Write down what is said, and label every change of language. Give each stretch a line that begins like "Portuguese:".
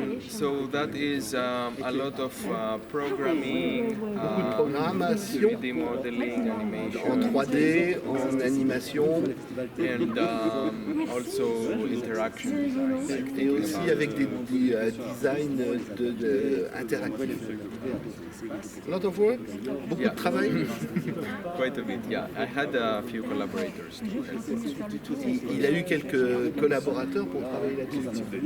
English: So that is a lot of programming,
French: Programmation
English: 3D modeling,
French: en
English: animation,
French: 3D, en animation
English: and also interaction design.
French: et aussi avec des designs interactifs.
English: A lot of work?
French: Beaucoup de travail?
English: Quite a bit, yeah. I had a few collaborators to help us.
French: Il a eu quelques collaborateurs pour travailler là-dessus.